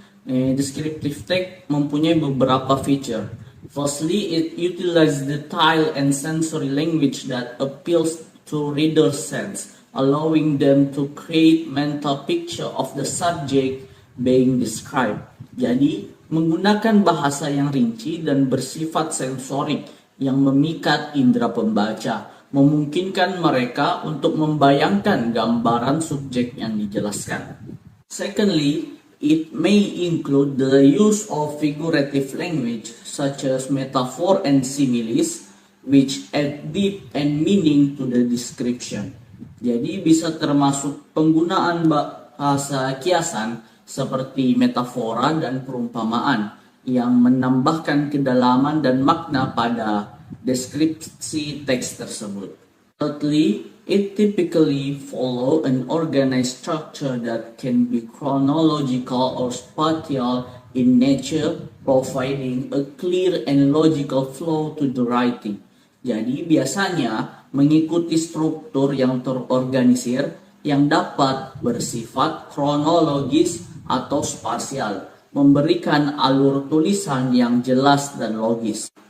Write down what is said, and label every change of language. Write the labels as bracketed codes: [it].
[en] Descriptive text [id] mempunyai beberapa [en] feature. Firstly, it utilizes the tactile and sensory language that appeals to readers' sense, allowing them to create mental picture of the subject being described. [id] Jadi, menggunakan bahasa yang rinci dan bersifat sensorik yang memikat indera pembaca, memungkinkan mereka untuk membayangkan gambaran subjek yang dijelaskan. [en] Secondly, it may include the use of figurative language such as metaphor and similes, which add deep and meaning to the description. [id] Jadi bisa termasuk penggunaan bahasa kiasan seperti metafora dan perumpamaan yang menambahkan kedalaman dan makna pada deskripsi teks tersebut. [en] Thirdly, it typically follow an organized structure that can be chronological or spatial in nature, providing a clear and logical flow to the writing. [id] Jadi biasanya mengikuti struktur yang terorganisir yang dapat bersifat kronologis atau spasial, memberikan alur tulisan yang jelas dan logis.